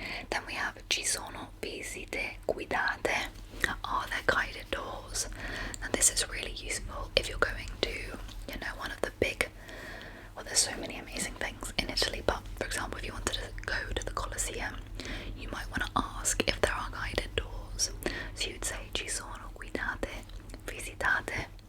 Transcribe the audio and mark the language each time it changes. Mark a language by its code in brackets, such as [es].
[en] Then we have [it] ci sono visite guidate. [en] Are there guided tours? And this is really useful if you're going to, one of the big, well, there's so many amazing things in Italy, but for example, if you wanted to go to the Colosseum, you might want to ask if there are guided tours. So you'd say [it] ci sono guidate, visitate.